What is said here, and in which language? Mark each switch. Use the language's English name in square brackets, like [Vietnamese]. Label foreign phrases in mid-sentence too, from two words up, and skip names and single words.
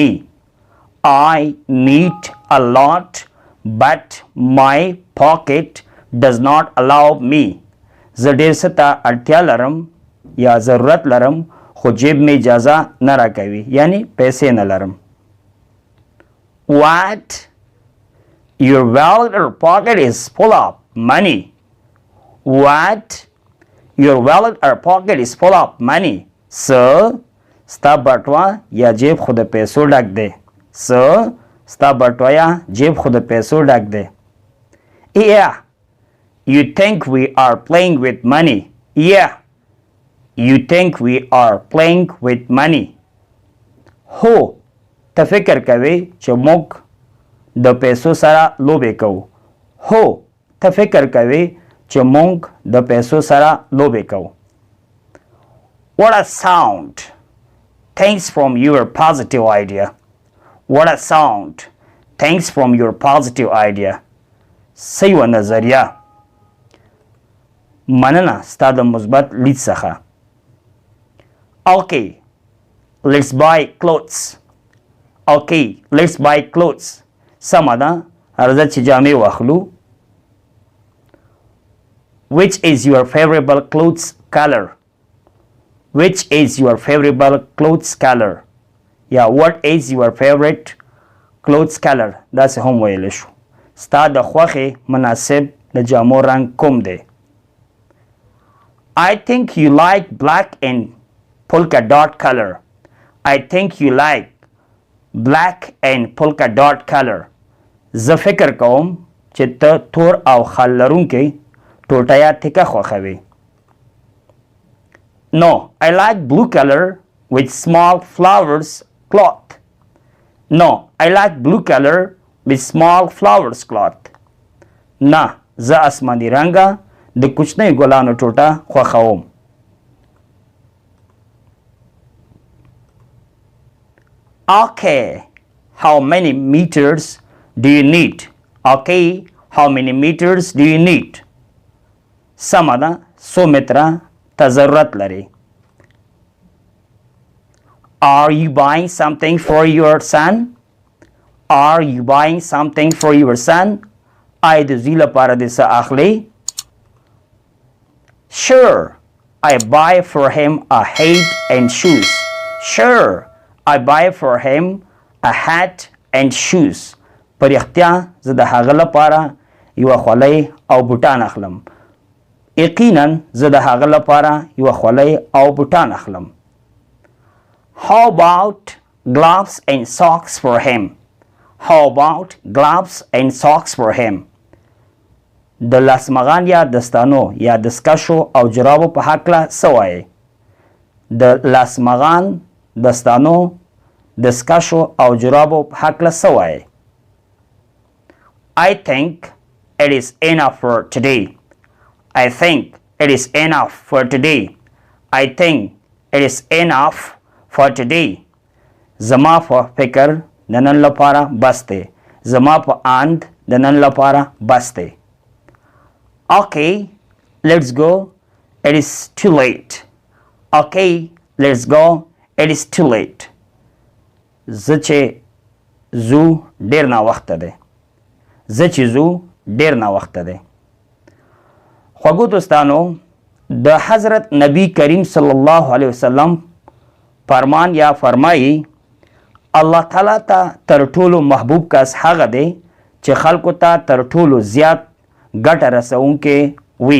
[English] I need a lot, but my pocket does not allow me. [Pashto] زه ډېر څه ته اړتیا لرم یا ضرورت لرم خو جیب مې اجازه نه راکوي، یعنی پیسې نه لرم. [English] What? Your wallet or pocket is full of money. What? Your wallet or pocket is full of money. [Pashto] So ستا بټوه یا جیب خو د پیسو ډک دی. ستا بټوه یا جیب خو د پیسو ډک دی. [English] Yeah, you think we are playing with money. Yeah, you think we are playing with money. [Pashto] هو ته فکر کوي چې موږ د پیسو سره لوبې کوو. هو ته فکر کوي چې موږ د پیسو سره لوبې کوو. [English] What a sound! Thanks from your positive idea. What a sound! Thanks from your positive idea. [Pashto] صحیح و نظریه. مننه ستا د مثبت لید څخه. [English] Okay, let's buy clothes. Okay, let's buy clothes. [Pashto] سمه ده راځه چې جامې واخلو. [English] Which is your favorite clothes color? Which is your favorite clothes color? یا what is your favorite clothes color? [Pashto] داسې هم ویلی شو. ستا د خوښې مناسب د جامو رنګ کوم دی؟ [English] I think you like black and polka dot color. I think you like black and polka dot color. [Pashto] زه فکر کوم چې ته تور او خال لرونکی ټوټه یا تکه خوښوي. [English] No, I like blue color with small flowers cloth. No, I like blue color with small flowers cloth. [Pashto] نه زه اسماني رنګه د کوچنۍ ګلانو ټوټه خوښوم. [English] Okay, how many meters do you need? Okay, how many meters do you need? [Pashto] سمه ده 100 متره ته ضرورت لري. [English] Are you buying something for your son? Are you buying something for your son? [Pashto] آیا د زوی لپاره دې څه اخلي؟ [English] Sure, I buy for him a hat and shoes. Sure, I buy for him a hat and shoes. [Pashto] پر اختیا زه د هغه لپاره یوه خولۍ او بوټان اخلم. یقینا زه د هغه لپاره یوه خولۍ او بوټان اخلم. [English] How about gloves and socks for him? How about gloves and socks for him? [Pashto] د لاسمغان یا دستانو یا دستکشو او جرابو په هکله څه وایې؟ د لاسمغان، دستانو، دستکشو او جرابو په هکله څه وایې؟ [English] I think it is enough for today. I think it is enough for today. I think it is enough for today. [Pashto] زما په فکر د نن لپاره بس دی. زما په اند د نن لپاره بس دی. [English] Okay, let's go. It is too late. Okay, let's go. It is too late. [Pashto] زه چې زو ډیر ناوخته دی. زه چې زو ډیر ناوخته دی. خوږو دوستانو، د حضرت نبی کریم صلی الله علیه وسلم فرمان یا فرمایي الله تعالی ته تر ټولو محبوب کس هغه دی چې خلکو ته تر ټولو زیات ګټه رسونکی وي.